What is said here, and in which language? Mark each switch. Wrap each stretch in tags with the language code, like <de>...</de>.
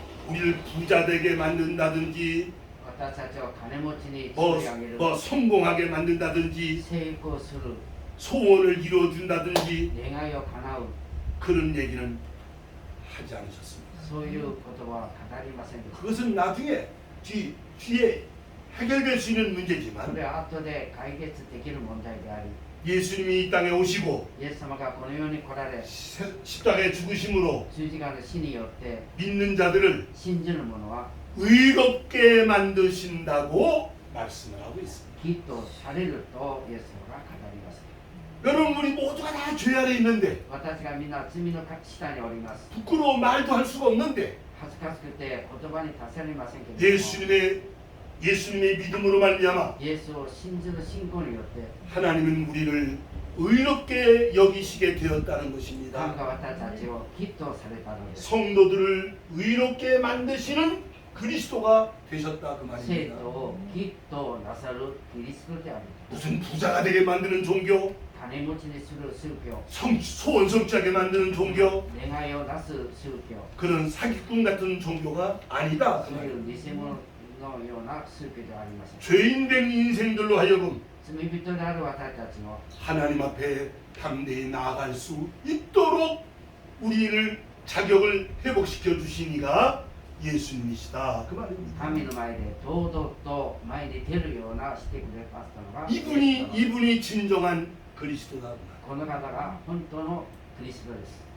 <ko>우리를 부자 되게 만든다든지</ko> <ja>私たちを金持ちに</ja> <ko>뭐,</ko> <ja>作り上げる</ja> <ko>뭐 성공하게 만든다든지</ko> <ja>成功する</ja> <ko>소원을 이루어준다든지</ko> <ja>願いを叶う</ja> <ko>그런 얘기는 하지 않으셨습니다.</ko> <ja>そういう言葉は語りませんでした</ja> <ko>그것은 나중에 뒤에 해결될 수 있는</ko> <ja>そ</ja> <ko>문제지만</ko> <ja>れは後で解決できる問題であり</ja> <ko>예수님이 이 땅에 오시고</ko> <ja>イエス様がこの世に来られ</ja> <ko>십자가에 죽으심으로</ko> <ja>十字架の死によって</ja> <ko>믿는 자들을</ko> <ja>信じる者は</ja> <ko>의롭게 만드신다고 말씀을 하고 있습니다.</ko> <ja>義とされるとイエス様が語ります</ja> <ko>여러분 우리 모두가 다 죄 아래 있는데</ko> <ja>私がみんな罪の下におります</ja> <ko>부끄러워 말도 할 수가 없는데</ko> <ja>恥ずかしくて言葉に達せられませんけれども</ja> <ko>예수님의 믿음으로 말미암아</ko> <ja>イエスを信じる信仰によって</ja> <ko>하나님은 우리를 의롭게 여기시게 되었다는</ko> <ja>神</ja> <ko>것입니다.</ko> <ja>が私たちを義とされたのです</ja> <ko>성도들을 의롭게 만드시는 그리스도가 되셨다 그</ko> <ja>生</ja> <ko>말입니다.</ko> <ja>徒を義となさるキリストである</ja> <ko>무슨 부자가 되게 만드는 종교,</ko> <ja>金持ちにする宗教</ja> <ko>소원 성취하게 만드는 종교,</ko> <ja>願いをなす宗教</ja> <ko>그런 사기꾼 같은 종교가 아니다. 그</ko> <ja>そうい</ja> <ko>말입니다.</ko> <ja>う偽物のような宗教ではありません</ja> <ko>죄인 된 인생들로 하여금</ko> <ja>罪人である私たちの</ja> <ko>하나님 앞에 담대히 나아갈 수 있도록 우리를 자격을 회복시켜 주신 이가 예수님이시다 그 말입니다.</ko> <ja>神の前で堂々と前に出るようなしてくれましたのが</ja> <ko>이분이 진정한 그리스도다 그 말.</ko> <ja>この方が本当のクリストです</ja>